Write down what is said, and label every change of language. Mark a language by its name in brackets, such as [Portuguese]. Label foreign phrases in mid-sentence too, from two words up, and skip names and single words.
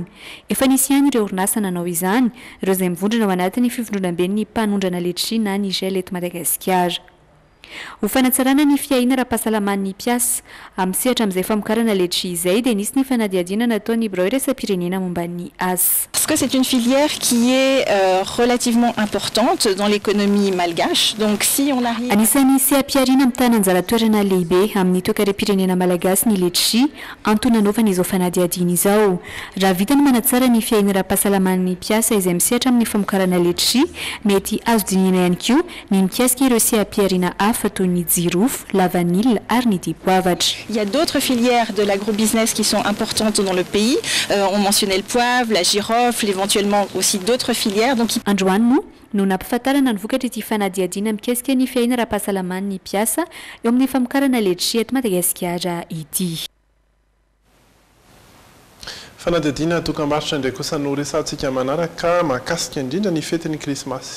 [Malagasy] Efa nisy ihany ireo orinasa nanao izany, ireo izay mivondrona ao anatin'ny fivondronam-ben'ny mpanondrana letisia na ny GEL eto Madagasikara. Ho fanatsarana ny fiaina ara-pahasalaman'ny mpiasa amin'ny sehatra amin'izay famokarana letisia izay dia nisy ny fanadihadiana nataon'ny Bureau iraisam-pirenena momba ny asa. [French] Parce que c'est une filière qui est relativement importante dans l'économie malgache. Donc si on arrive [Malagasy] Anisany CPR-na mitana anjara toerana lehibe amin'ny toekarem-pirenena malagasy ny letisia antonanaovana izao fanadihadiana izao. Raha vitany manatsara ny fiaina ara-pahasalaman'ny mpiasa izay misehatra amin'ny famokarana letisia mety azo dinihana ihany koa ny mikasika ireo CPR-na hafa toy ny jirofo, [French] la vanille [Malagasy] ary ny dipoavatra. [French] Il y a d'autres filières de l'agrobusiness qui sont importantes dans le pays. On mentionnait le poivre, la girofle, éventuellement aussi d'autres filières. Donc [Malagasy] androany no nampafatarana ny vokatra ity fanadihadiana mikasika ny fiaina ara-pahasalaman'ny mpiasa eo amin'ny famokarana letisia eto Madagasikara ity. Fanadihadiana dokam-barotra indray kosa no resantsika manaraka mahakasika indrindra ny fetin'ny krismasy.